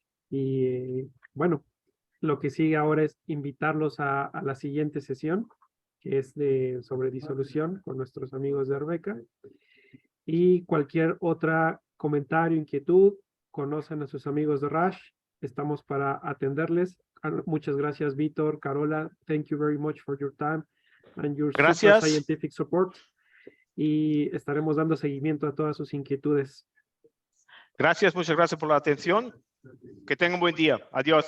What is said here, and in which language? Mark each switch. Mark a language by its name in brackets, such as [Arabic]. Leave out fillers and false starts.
[Spanish] Y bueno, lo que sigue ahora es invitarlos a la siguiente sesión, que es sobre disolución con nuestros amigos de Arbeca. Y cualquier otra comentario, inquietud, conocen a sus amigos de Rush. Estamos para atenderles. Muchas gracias, Víctor, Carola. [English] Thank you very much for your time and your super scientific support. [Spanish] Y estaremos dando seguimiento a todas sus inquietudes. Gracias, muchas gracias por la atención. Que tengan un buen día. Adiós.